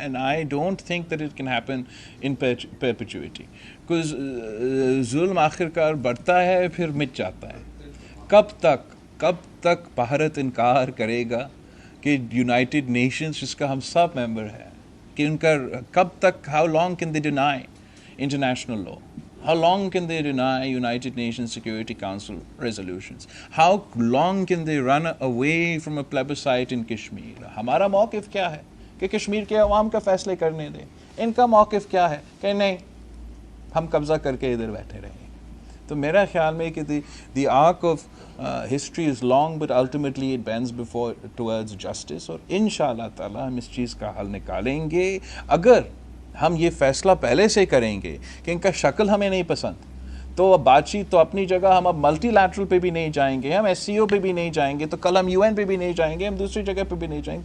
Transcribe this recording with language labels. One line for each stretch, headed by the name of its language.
English: and I don't think that it can happen in perpetuity, because
Urdu: ظلم آخر کار بڑھتا ہے پھر مٹ جاتا ہے. کب تک بھارت انکار کرے گا کہ یونائٹڈ نیشنز جس کا ہم سب ممبر ہیں، کہ ان کا کب تک،
English: how long can they deny international law? How long can they deny United Nations Security Council resolutions? How long can they run away from a plebiscite in Kashmir?
Urdu: ہمارا موقف کیا ہے کہ کشمیر کے عوام کا فیصلے کرنے دیں. ان کا موقف کیا ہے کہ نہیں، ہم قبضہ کر کے ادھر بیٹھے رہیں گے. تو میرا خیال میں کہ
English: the arc of history is long, but ultimately it bends towards justice.
Urdu: اور انشاءاللہ تعالی ہم اس چیز کا حل نکالیں گے اگر ہم یہ فیصلہ پہلے سے کریں گے کہ ان کا شکل ہمیں نہیں پسند. تو اب بات چیت تو اپنی جگہ، ہم اب ملٹی لیٹرل پہ بھی نہیں جائیں گے، ہم ایس سی او پہ بھی نہیں جائیں گے، تو کل ہم UN پہ بھی نہیں جائیں گے، ہم دوسری جگہ پہ بھی نہیں جائیں گے.